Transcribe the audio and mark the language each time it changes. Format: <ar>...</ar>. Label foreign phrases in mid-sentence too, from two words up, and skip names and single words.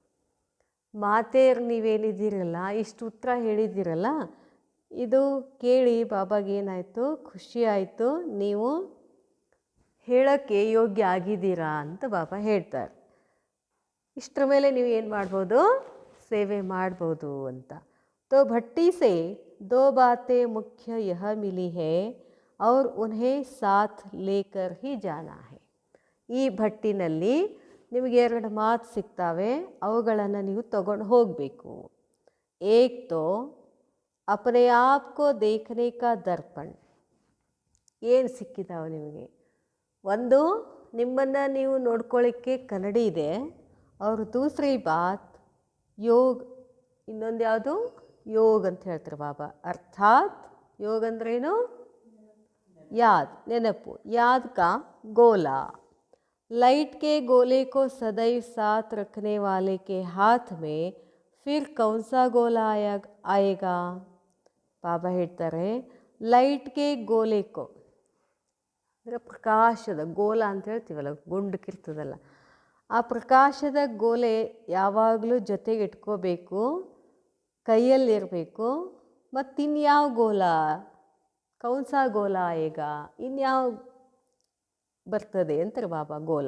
<kn>ಮಾತೆಯರು ನೀವೇನಿದ್ದೀರಲ್ಲ, ಇಷ್ಟು ಉತ್ತರ ಹೇಳಿದ್ದೀರಲ್ಲ, ಇದು ಕೇಳಿ ಬಾಬಾಗೇನಾಯಿತು? ಖುಷಿ ಆಯಿತು. ನೀವು ಹೇಳೋಕ್ಕೆ ಯೋಗ್ಯ ಆಗಿದ್ದೀರಾ ಅಂತ ಬಾಬಾ ಹೇಳ್ತಾರೆ. ಇಷ್ಟರ ಮೇಲೆ ನೀವು ಏನು ಮಾಡ್ಬೋದು? ಸೇವೆ ಮಾಡ್ಬೋದು ಅಂತ.</kn> <hi>तो भट्टी से दो बातें मुख्य यह मिली है और उन्हें साथ लेकर ही जाना है.</hi> <kn>ಈ ಭಟ್ಟಿನಲ್ಲಿ ನಿಮಗೆ ಎರಡು ಮಾತು ಸಿಗ್ತಾವೆ, ಅವುಗಳನ್ನು ನೀವು ತಗೊಂಡು ಹೋಗಬೇಕು.</kn> <hi>एक तो अपने आप को देखने का दर्पण.</hi> <kn>ಏನು ಸಿಕ್ಕಿದಾವೆ ನಿಮಗೆ? ಒಂದು, ನಿಮ್ಮನ್ನು ನೀವು ನೋಡ್ಕೊಳ್ಳಿಕ್ಕೆ ಕನ್ನಡಿ ಇದೆ.</kn> <hi>और दूसरी बात ಯೋಗ್.</hi> <kn>ಇನ್ನೊಂದು ಯಾವುದು? ಯೋಗ್ ಅಂತ ಹೇಳ್ತಾರೆ ಬಾಬಾ. ಅರ್ಥಾತ್ ಯೋಗ್ ಅಂದ್ರೇನು? ಯಾದ್, ನೆನಪು.</kn> <hi>याद का गोला. लाइट के गोले को सदैव साथ रखने वाले के हाथ में फिर कौन सा गोला आएगा?</hi> <kn>ಬಾಬಾ ಹೇಳ್ತಾರೆ</kn> <hi>लाइटके गोलेको,</hi> <kn>ಅಂದರೆ ಪ್ರಕಾಶದ ಗೋಲ ಅಂತ ಹೇಳ್ತೀವಲ್ಲ, ಗುಂಡಕ್ಕಿರ್ತದಲ್ಲ, ಆ ಪ್ರಕಾಶದ ಗೋಲೆ ಯಾವಾಗಲೂ ಜೊತೆಗೆ ಇಟ್ಕೋಬೇಕು, ಕೈಯಲ್ಲಿರಬೇಕು. ಮತ್ತಿನ್ಯಾವ ಗೋಲ,</kn> <hi>कौनसा गोला</hi> <kn>ಈಗ, ಇನ್ಯಾವ ಬರ್ತದೆ ಅಂತಾರೆ ಬಾಬಾ ಗೋಲ.</kn>